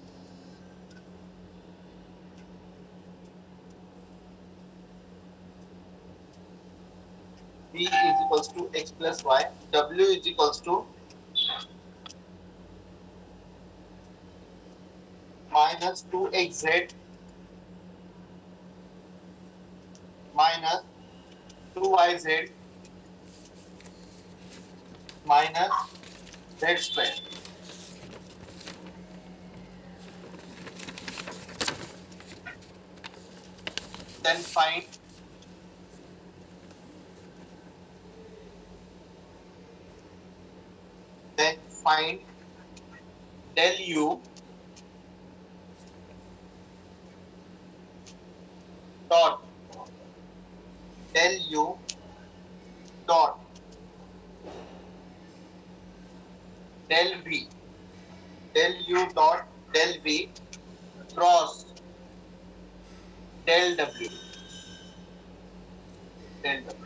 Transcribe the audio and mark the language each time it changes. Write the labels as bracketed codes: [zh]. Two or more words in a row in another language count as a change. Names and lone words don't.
[en] v is equals to x plus y, w is equals to minus 2xz minus 2yz minus z square. Then find del u dot del u dot del v, del u dot del v cross del w, del w.